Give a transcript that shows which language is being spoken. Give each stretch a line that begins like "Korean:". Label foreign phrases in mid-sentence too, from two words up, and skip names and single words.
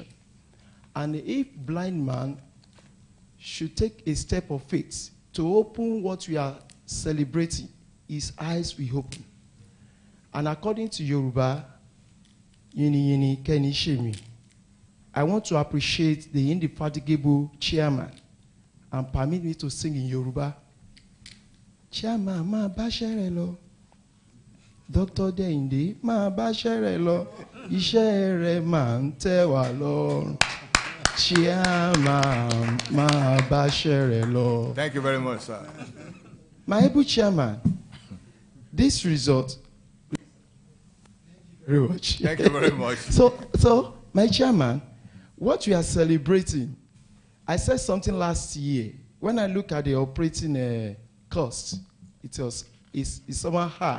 English: And if blind man should take a step of faith to open what we are celebrating, his eyes will open. And according to Yoruba,
Yoruba: yini yini keni shemi,
English: I want to appreciate the indefatigable chairman and permit me to sing in Yoruba.
Yoruba: Chairman, ma ba sere lo. Dr. Deinde, ma ba sere lo. Iṣẹ́ rẹ̀ máa ń tẹ́ wa lọ́rùn. Chairman, ma ba sere lo.
English: Thank you very much, sir. My able chairman, this result. Very much. Thank you very much. So, my chairman, what we are celebrating, I said something last year. When I look at the operating costs, it's somewhat high.